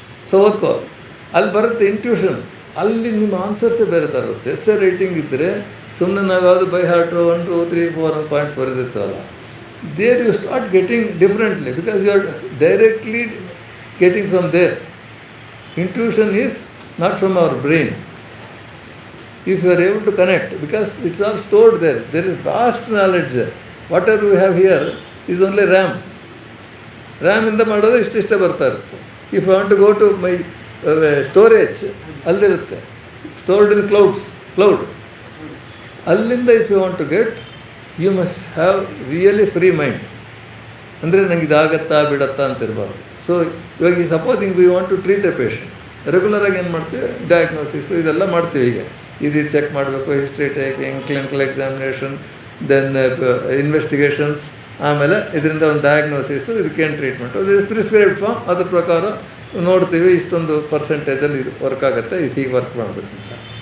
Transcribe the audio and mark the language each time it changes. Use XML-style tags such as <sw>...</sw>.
<kn>So ಓದ್ಕೋ, ಅಲ್ಲಿ ಬರುತ್ತೆ intuition. ಅಲ್ಲಿ ನಿಮ್ಮ ಆನ್ಸರ್ಸೇ ಬೇರೆ ಥರ ಇರುತ್ತೆ. ಎಸ್ಸೆ ರೈಟಿಂಗ್ ಇದ್ದರೆ ಸುಮ್ಮನೆ ನಾವು ಯಾವುದು by heart 1, 2, 3, 4 points ಬರೆದಿರ್ತೀವಲ್ಲ,</kn> <en>There you start getting differently, because you are directly getting from there. Intuition is not from our brain. If you are able to connect, because it's all stored there, there is vast knowledge there. Whatever we have here is only RAM.</en> <kn>RAM ಇಂದ ಮಾಡೋದು ಇಷ್ಟೇ ಬರ್ತಾ ಇರುತ್ತೆ.</kn> <en>If I want to go to my storage,</en> <kn>ಅಲ್ಲಿರುತ್ತೆ,</kn> <en>stored in cloud.</en> <kn>ಅಲ್ಲಿಂದ</kn> <en>if you want to get, you must have really free mind.</en> <kn>ಅಂದರೆ ನಂಗೆ ಇದಾಗತ್ತಾ ಬಿಡತ್ತಾ ಅಂತ ಇರಬಾರ್ದು. ಸೊ ಇವಾಗ</kn> <en>supposing we want to treat a patient,</en> <kn>ರೆಗ್ಯುಲರಾಗಿ ಏನು ಮಾಡ್ತೀವಿ, ಡಯಾಗ್ನೋಸಿಸು ಇದೆಲ್ಲ ಮಾಡ್ತೀವಿ. ಈಗ ಇದು ಚೆಕ್ ಮಾಡಬೇಕು, history taking, clinical examination, then investigations, ಆಮೇಲೆ ಇದರಿಂದ ಒಂದು ಡಯಾಗ್ನೋಸಿಸು, ಇದಕ್ಕೇನು ಟ್ರೀಟ್ಮೆಂಟು, ಇದು ಪ್ರಿಸ್ಕ್ರೈಬ್ಡ್ ಫಾರ್ಮ್, ಅದ್ರ ಪ್ರಕಾರ ನೋಡ್ತೀವಿ, ಇಷ್ಟೊಂದು ಪರ್ಸೆಂಟೇಜಲ್ಲಿ ಇದು ವರ್ಕ್ ಆಗುತ್ತೆ, ಇದು ಹೀಗೆ ವರ್ಕ್ ಮಾಡಬೇಕು ಅಂತ.</kn>